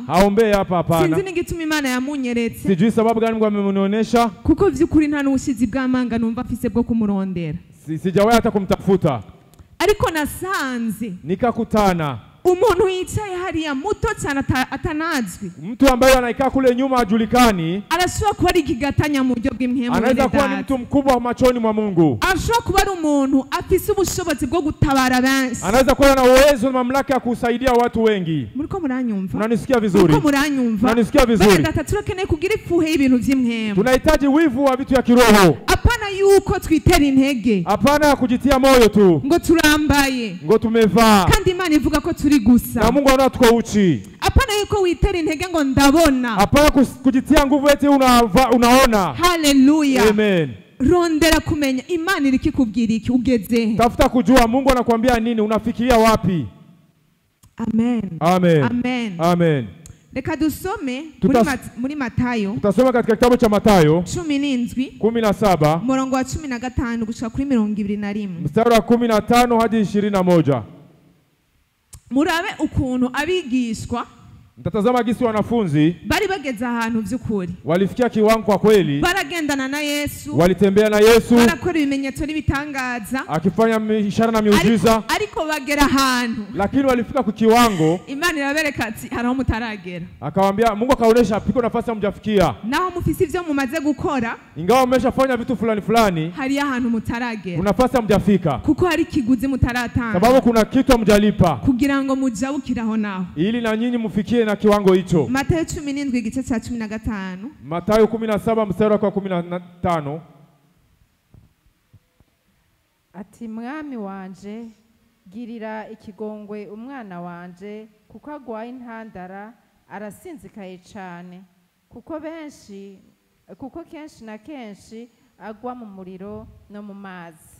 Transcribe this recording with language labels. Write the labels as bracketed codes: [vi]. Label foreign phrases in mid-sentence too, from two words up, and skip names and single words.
[sw] Haombee hapa hapana. [rn] Sinzi n'igituma Imana yamunyeretse. [sw] Sijui sababu gani Mungu amenionyesha. [rn] Kuko vy'ukuri nta n'ubushizi bw'amanga numva afise bwo kumurondera. [sw] Sijawahi hata kumtafuta. [rn] Ariko nasanze. [sw] Nikakutana. [rn] Umuntu yicaye hariya muto cyane atanazwi. [sw] Mtu ambaye anaikaa kule nyuma hajulikani. [rn] Arashobora kuba ari ikigatanya mu buryo bw'imhemu. [sw] Anaweza kuwa ni mtu mkubwa machoni mwa Mungu. [rn] Arashobora kuba ari umuntu afise ubushobozi bwo gutabara benshi. [sw] Anaweza kuwa na uwezo na mamlaka ya kusaidia watu wengi. [rn] Muriko muranyumva? [sw] Unanisikia vizuri? [rn] Muriko muranyumva? [sw] Unanisikia vizuri? [rn] Benedata, turakeneye kugira ifuhe y'ibintu vy'imhemu. [sw] Tunahitaji wivu wa vitu ya kiroho. [rn] Apana yuko twitera intege. [sw] Apana kujitia moyo tu. [rn] Ngo turambaye. [sw] Ngo tumevaa. [rn] Kandi Imana ivuga ko turi gusa. [sw] Na Mungu anaona tuko uchi. [rn] Apana yuko witera intege ngo ndabona. [sw] Apana kujitia nguvu eti unaona. Haleluya. Amen. [rn] Rondera kumenya Imana iri kikubwira iki ugeze. [sw] Tafuta kujua Mungu anakuambia nini, unafikiria wapi. Amen. Amen. Amen. Amen. [rn] Reka dusome muri Matayo. [sw] Tutasoma katika kitabu cha Matayo [rn] 17 murongo wa 15 gushika kuri 21. [sw] Mstari wa 15 hadi 21. [rn] Murabe ukuntu abigishwa [sw] Mtatazama gisi wanafunzi [rn] bari bageze ahantu vy'ukuri. [sw] Walifikia kiwango kwa kweli. [rn] Baragendana na Yesu. [sw] Walitembea na Yesu. [rn] Barakora ibimenyetso n'ibitangaza. [sw] Akifanya ishara na miujiza. [rn] Ariko bagera ahantu. [sw] Lakini walifika ku kiwango. [rn] Imana irabereka ati haraho mutaragera. [sw] Akawaambia, Mungu akaonesha piko nafasi hamjafikia. [rn] Naho mufisi ivyo mumaze gukora. [sw] Ingawa mmeshafanya vitu fulani fulani. [rn] Hari ahantu mutaragera. [sw] Kuna nafasi hamjafika. [rn] Kuko hari kiguzi mutaratanga. [sw] Sababu kuna kitu hamjalipa. [rn] Kugira ngo mujabukiraho naho. [sw] Ili na nyinyi mufikie na kiwango hicho. [rn] Matayo 17 igice cha 15. [sw] Matayo 17 mstari wa 15. [rn] Ati mwami wanje girira ikigongwe umwana wanje kuko agwaye intandara arasinzikaye cyane kuko kenshi na kenshi agwa mu muriro no mu mazi.